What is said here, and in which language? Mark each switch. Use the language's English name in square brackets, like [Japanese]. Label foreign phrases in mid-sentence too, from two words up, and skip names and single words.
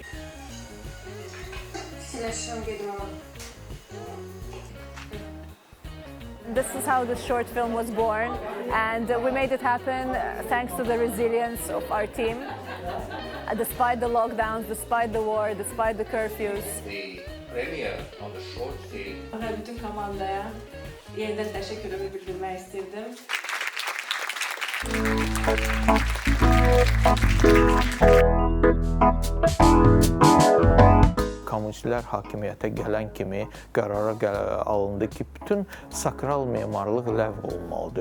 [English] This is how this short film was born, and we made it happen thanks to the resilience of our team. Despite the lockdowns, despite the war, despite the curfews. The premiere on the short film. [Turkish] Bütün komandaya yeniden teşekkürümü bildirmek istedim. [Azerbaijani] Kommunistlər hakimiyyətə gələn kimi qərara alındı ki, bütün sakral memarlıq ləğv olmalıdır.